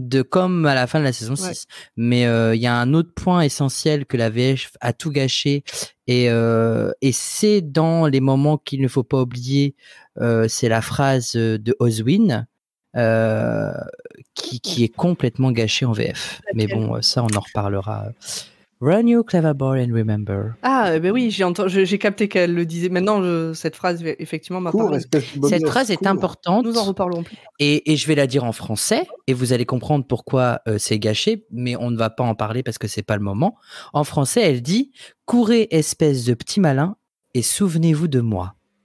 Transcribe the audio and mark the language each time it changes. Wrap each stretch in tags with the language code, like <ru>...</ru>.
<fr>comme à la fin de la saison 6. Mais il y a un autre point essentiel que la VF a tout gâché et c'est dans les moments qu'il ne faut pas oublier, c'est la phrase de Oswin qui est complètement gâchée en VF. Mais bon, ça on en reparlera.</fr> <en>Run you clever boy and remember.</en> <fr>Ah, ben oui, j'ai capté qu'elle le disait. Maintenant, cette phrase, effectivement, m'a parlé. Cette phrase est importante. Nous en reparlerons plus. Et je vais la dire en français, et vous allez comprendre pourquoi c'est gâché, mais on ne va pas en parler parce que c'est pas le moment. En français, elle dit « Courez, espèce de petit malin, et souvenez-vous de moi. »</fr>